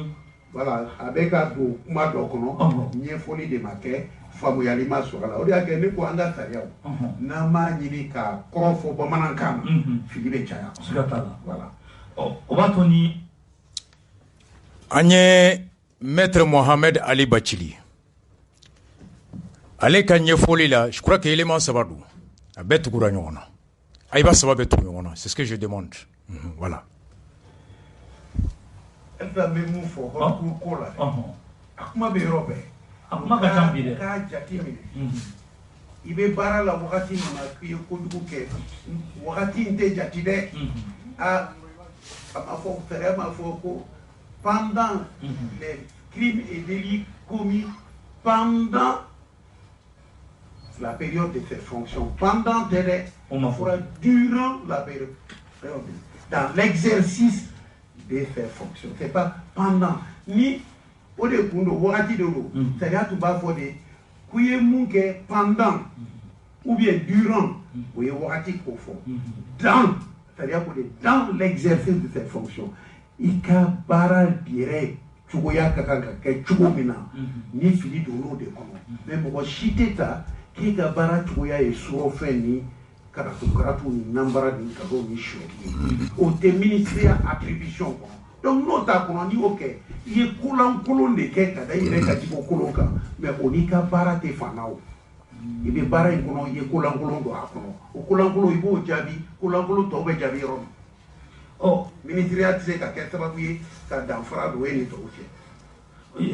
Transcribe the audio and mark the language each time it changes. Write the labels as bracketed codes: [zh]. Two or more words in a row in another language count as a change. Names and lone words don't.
[bm] voilà a bɛ ka don kuma dɔ kɔnɔ ɲɛfɔli de ma kɛ faamuyali ma sɔrɔ a la o de y'a kɛ ne ko an ka sariyaw n'an m'a ɲini ka kɔrɔ fɔ bamanankan na fili bɛ caya. siga t'a la. voilà. o b'a to ni. an ye maître Mohamed Ali Bachili ale ka ɲɛfɔli la [fr] je crois que élément [bm] saba don a bɛɛ tugura ɲɔgɔn na ayiba saba bɛ tugu ɲɔgɔn na [fr] c'est ce que je demande voilà. [bm] Elta bɛ mun fɔ [fr] haute cour [bm] ko la dɛ a kuma bɛ yɔrɔ bɛɛ. a kuma ka ca bi dɛ. k'a jateminɛ i bɛ baara la wagati min na k'i ye kojugu kɛ wagati in tɛ jate dɛ a ma fɔ fɛrɛ ma fɔ ko [fr] pendant les crimes et délits commis pendant la période de ses fonctions pendant durant la période dans l'exercice de ses fonctions c'est pas pendant [bm] ni o de kun don wagati de don sariya tun b'a fɔ de k'u ye mun kɛ [fr] pendant ou bien durant [bm] o ye wagati ko fɔ dans sariya ko de [fr] dans l'exercice de ses fonctions [bm] i ka baara yɛrɛ cogoya ka kan ka kɛ cogo min na ni fili donn'o de kɔnɔ mais mɔgɔ si tɛ ta k'i ka baara cogoya ye surɔfɛn ni karatu ni nanbara ni nkalon ni sonyali ye o tɛ ministériya attribution kɔnɔ donc n'o t'a kɔnɔ n'i y'o kɛ i ye kolankolon de kɛ ka da i yɛrɛ ka jiko kolon kan mais o n'i ka baara tɛ fanna o i bɛ baara in kɔnɔ i ye kolankolon don a kɔnɔ o kolankolon i b'o jaabi kolankolon tɔw bɛ jaabi yɔrɔ min ministériya tɛ se ka kɛ sababu ye ka danfara don e ni tɔw cɛ.